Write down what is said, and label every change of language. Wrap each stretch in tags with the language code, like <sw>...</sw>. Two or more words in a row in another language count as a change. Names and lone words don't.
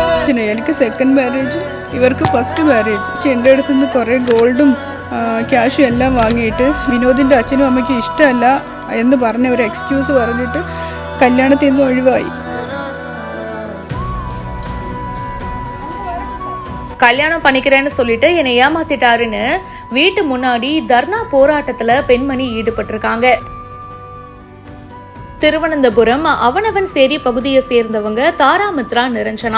<ml>ആലോചന. എനിക്ക്</ml> <en>second marriage,</en> <ml>ഇവർക്ക്</ml> <en>first marriage.</en> <ml>പക്ഷെ എൻ്റെ അടുത്ത് നിന്ന് കുറേ ഗോൾഡും ക്യാഷും എല്ലാം വാങ്ങിയിട്ട് വിനോദിൻ്റെ അച്ഛനും അമ്മയ്ക്കും ഇഷ്ടമല്ല എന്ന് പറഞ്ഞ ഒരു എക്സ്ക്യൂസ് പറഞ്ഞിട്ട് കല്യാണത്തിൽ നിന്ന് ഒഴിവായി.</ml> <ta>கல்யாணம் பண்ணிக்கிறேன்னு சொல்லிட்டு என்னை ஏமாத்திட்டாருன்னு வீட்டு முன்னாடி தர்ணா போராட்டத்துல பெண்மணி ஈடுபட்டிருக்காங்க. திருவனந்தபுரம் அவனவன் சேரி பகுதியை சேர்ந்தவங்க தாராமித்ரா நிரஞ்சனா.</ta>